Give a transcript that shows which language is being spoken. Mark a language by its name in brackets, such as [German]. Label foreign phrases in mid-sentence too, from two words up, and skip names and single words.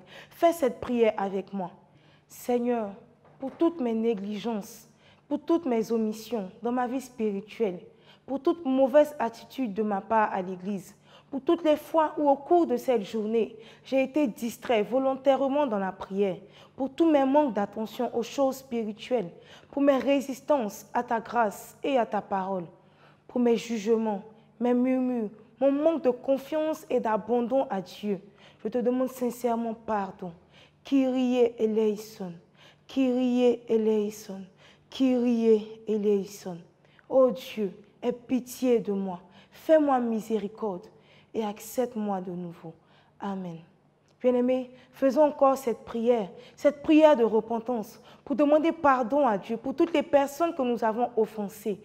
[French] Fais cette prière avec moi. Seigneur, pour toutes mes négligences, pour toutes mes omissions dans ma vie spirituelle, pour toute mauvaise attitude de ma part à l'Église, pour toutes les fois où au cours de cette journée, j'ai été distrait volontairement dans la prière, pour tous mes manques d'attention aux choses spirituelles, pour mes résistances à ta grâce et à ta parole, pour mes jugements, mes murmures, mon manque de confiance et d'abandon à Dieu. Je te demande sincèrement pardon. [Greek] Kyrie eleison, Kyrie eleison, Kyrie eleison. [French] Oh Dieu, aie pitié de moi, fais-moi miséricorde et accepte-moi de nouveau. Amen. Bien-aimés, faisons encore cette prière de repentance, pour demander pardon à Dieu pour toutes les personnes que nous avons offensées.